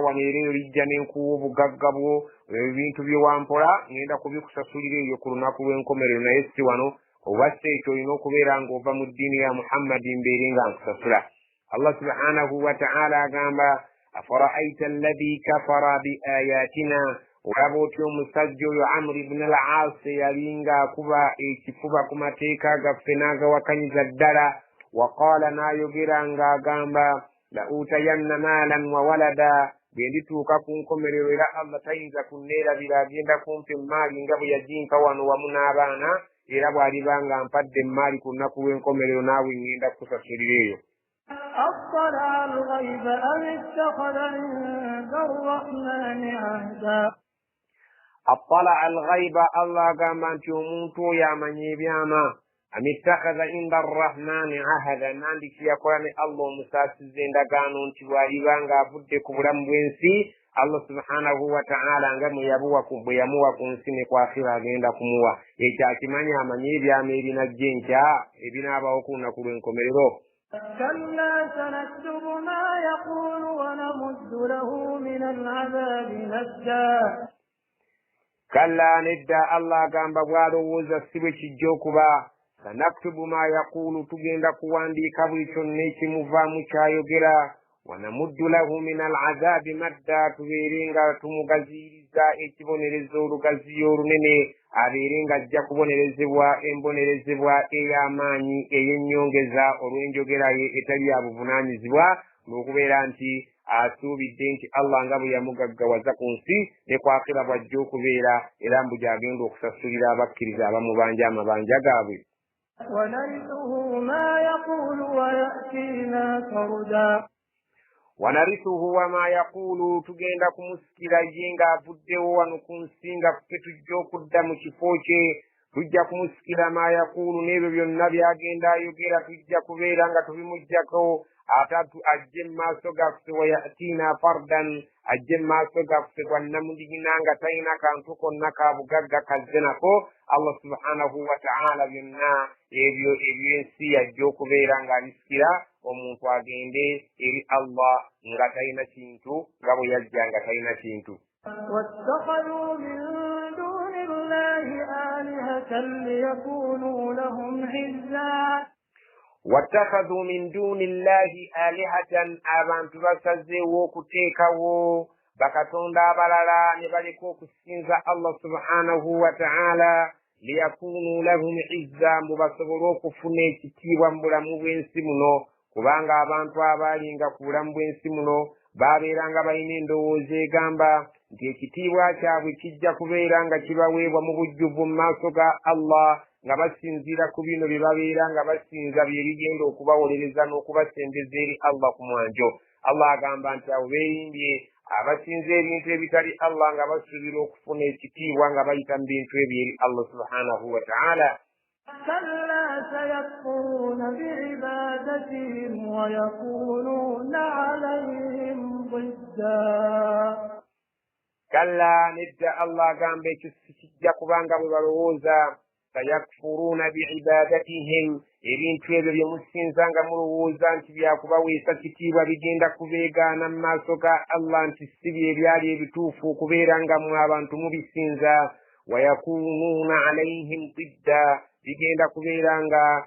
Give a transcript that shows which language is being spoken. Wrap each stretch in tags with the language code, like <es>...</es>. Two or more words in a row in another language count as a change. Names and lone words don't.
<lg>wano era eyo lijja n'enkuwa obugagga bwo ebintu bye wampola ngenda kubikusasulira eyo ku lunaku lw'enkomerero naye si wano obwassa ekyo olina okubeera ng'ova mu ddiini ya Muhammadi mbeere nga nkusasula</lg> <ar>الله سبحانه وتعالى</ar> <lg>agamba</lg> <ar>أفرأيت الذي كفر ب</ar> <lg>ayatina olaba otya omusajja oyo Amr ibn al-Aas yalinga akuba ekifuba ku mateeka gaffe n'agawakanyiza ddala waqaala n'ayogera ng'agamba</lg> <ar>لأوتين مالا وولدا</ar> <lg>bwe ndituuka ku nkomerero era Allah tayinza kunneerabira agenda kumpa emmaali nga bwe yagimpa wano wamu n'abaana era bw'aliba nga mpadde emmaali ku lunaku lw'enkomerero naawe ngenda kusasulira eyo</lg> <ar>أطلع الغيب أم اتخذ عند الرحمن عهدا أطلع الغيب</ar> <lg>Allah agamba nti omuntu oyo amanya ebyama</lg> <ar>أم اتخذ عند الرحمن عهدا</ar> <lg>nandiki yakola ne Allah omusasiza endagaano nti bw'alibanga avudde ku bulamu bw'ensi</lg> <ar>الله سبحانه وتعالى</ar> <lg>nga bwe yamuwa ku nsi ne kwakhira agenda kumuwa ekyo akimanyi amanyi ebyama ebinajja enkya ebinaabawo ku lunaku lw'enkomerero.</lg> <ar>كلا سنكتب ما يقول ونمد له من العذاب مدا. كلا ندى الله</ar> <lg>agamba bw'alowooza si bwe kijja okuba.</lg> <ar>سنكتب ما يقول</ar> <lg>tugenda kuwandiika buli kyonna ekimuvaamu kyayogera.</lg> <ar>ونمد له من العذاب مدا</ar> <lg>tubeere nga tumugaziiriza ekibonerezo olugaziyo olunene abeere nga ajja kubonerezebwa embonerezebwa ey'amaanyi ey'ennyongeza olw'enjogera ye etali ya buvunaanyizibwa n'okubeera nti asuubidde nti Allah nga bwe yamugaggawaza ku nsi ne kwakhira bw'ajja okubeera era mbu gy'agenda okusasulira abakkiriza abamubanja amabanja gaabwe.</lg> <ar>ونرثه ما يقول ويأتينا فردا. ونرثه وما يقول</ar> <lg>tugenda kumusikira ye ng'avuddewo wano ku nsi nga tetujja okudda mu kifo kye tujja kumusikira</lg> <ar>ما يقول</ar> <lg>n'ebyo byonna by'agenda ayogera tujja kubeera nga tubimuggyako atatu ajje mu maaso gaffe</lg> <ar>ويأتينا فردا</ar> <lg>ajje mu maaso gaffe gwannamudigina nga talina kantu konna ka bugagga kazze nako</lg> <ar>الله سبحانه وتعالى</ar> <lg>byonna ebyo eby'ensi yajja okubeera ng'abisikira omuntu agende eri Allah nga talina kintu nga bwe yajja nga talina kintu.</lg> <ar>واتخذوا من دون الله آلهة ليكونوا لهم عزا. واتخذوا من دون الله آلهة</ar> <lg>abantu basazeewo okuteekawo bakatonda abalala ne baleka okusinza</lg> <ar>الله سبحانه وتعالى ليكونوا لهم عزا</ar> <lg>mbu basobole okufuna ekitiibwa mu bulamu bw'ensi muno kubanga abantu abaalinga ku bulamu bw'ensi muno baabeeranga balina endowooza egamba nti ekitiibwa kyabwe kijja kubeera nga kibaweebwa mu bujjuvu mu maaso ga Allah nga basinziira ku bino bye babeera nga basinza bye bigenda okubawolereza n'okubasembeza eri Allah ku mwanjo. Allah agamba nti abo beerimbye abasinza ebintu ebitali Allah nga basuubira okufuna ekitiibwa nga bayita mu bintu ebyo eri</lg> <ar>الله سبحانه وتعالى. كلا سيكفرون بعبادتهم ويكونون عليهم ضدا. كلا ندى الله</ar> <lg>agamba ekyo sikijja kubanga bwe balowooza</lg> <ar>سيكفرون بعبادتهم</ar> <lg>ebintu ebyo bye musinza nga mulowooza nti byakubaweesa kitiibwa bigenda kubeegaana mu maaso ga Allah nti si bye byali ebituufu okubeera nga mwe abantu mubisinza</lg> <ar>ويكونون عليهم ضدا</ar> <lg>bigenda kubeera nga</lg>